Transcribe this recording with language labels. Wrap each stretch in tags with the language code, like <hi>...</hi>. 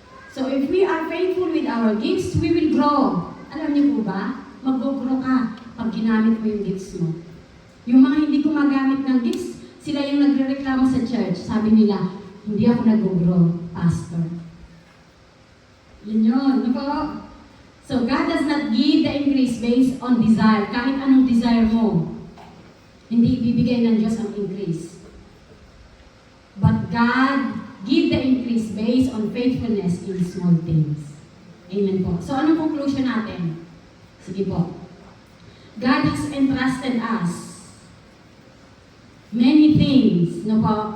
<en>So, if we are faithful with our gifts, we will grow.</en> <tl>Alam niyo po ba? Mag-grow ka pag ginamit mo yung gifts mo. Yung mga hindi gumagamit ng gifts, sila yung nagre-reklamo sa church. Sabi nila, hindi ako nag-grow, pastor. Yun yun. Ano po?</tl> <en>So, God does not give the increase based on desire.</en> <tl>Kahit anong desire mo, hindi ibibigay ng Diyos ang increase.</tl> <en>But God give the increase based on faithfulness in small things. Amen po. So,</en> <tl>anong conclusion natin? Sige po.</tl> <en>God has entrusted us many things. No po?</en>